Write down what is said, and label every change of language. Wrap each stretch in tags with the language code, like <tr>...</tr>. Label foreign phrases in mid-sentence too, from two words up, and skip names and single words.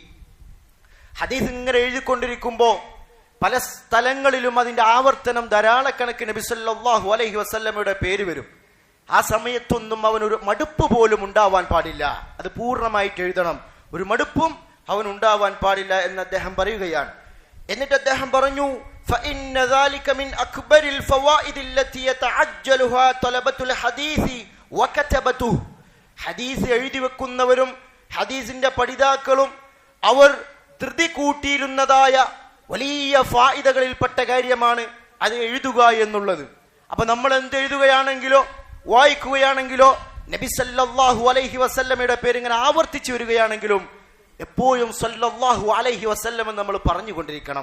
<ml>ഹദീസ് ഇങ്ങനെ എഴുതിക്കൊണ്ടിരിക്കുമ്പോൾ പല സ്ഥലങ്ങളിലും അതിന്റെ ആവർത്തനം ധാരാളക്കണക്കിന് നബി</ml> <ar>صلى الله عليه وسلم</ar> <ml>പേര് വരും. ആ സമയത്തൊന്നും അവനൊരു മടുപ്പ് പോലും ഉണ്ടാവാൻ പാടില്ല. അത് പൂർണ്ണമായിട്ട് എഴുതണം. ഒരു മടുപ്പും അവൻ ഉണ്ടാവാൻ പാടില്ല എന്ന് അദ്ദേഹം പറയുകയാണ്. എന്നിട്ട് അദ്ദേഹം പറഞ്ഞു,</ml> <ar>فإن ذلك من أكبر الفوائد التي يتعجلها طلبة الحديث وكتبته.</ar> <ml>ഹദീസ് എഴുതി വെക്കുന്നവരും ഹദീസിന്റെ പഠിതാക്കളും അവർ ധൃതി കൂട്ടിയിരുന്നതായ വലിയ ഫായിദകളിൽപ്പെട്ട കാര്യമാണ് അത് എഴുതുക എന്നുള്ളത്. അപ്പൊ നമ്മൾ എന്ത് എഴുതുകയാണെങ്കിലോ വായിക്കുകയാണെങ്കിലോ നബി</ml> <ar>صلى الله عليه وسلم</ar> <ml>പേര് ഇങ്ങനെ ആവർത്തിച്ചു വരികയാണെങ്കിലും എപ്പോഴും</ml> <ar>صلى الله عليه وسلم</ar> <ml>നമ്മൾ പറഞ്ഞുകൊണ്ടിരിക്കണം.</ml>